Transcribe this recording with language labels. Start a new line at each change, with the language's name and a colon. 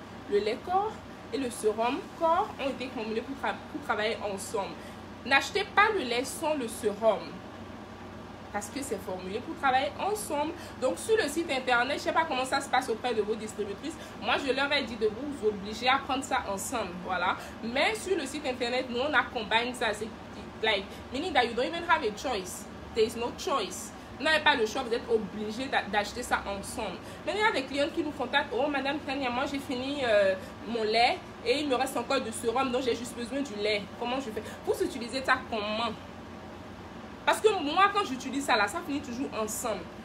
French: Le lait corps et le sérum corps ont été formulés pour travailler ensemble. N'achetez pas le lait sans le sérum. Parce que c'est formulé pour travailler ensemble. Donc sur le site internet, je ne sais pas comment ça se passe auprès de vos distributrices. Moi, je leur ai dit de vous obliger à prendre ça ensemble. Voilà. Mais sur le site internet, nous, on a combine ça.
English: C'est like, meaning that you don't even have a choice. There is no choice.
French: Vous n'avez pas le choix, vous êtes obligé d'acheter ça ensemble. Mais il y a des clients qui nous contactent. Oh, madame Tania, moi j'ai fini mon lait et il me reste encore du sérum, donc j'ai juste besoin du lait. Comment je fais? Vous utilisez ça comment? Parce que moi, quand j'utilise ça là, ça finit toujours ensemble.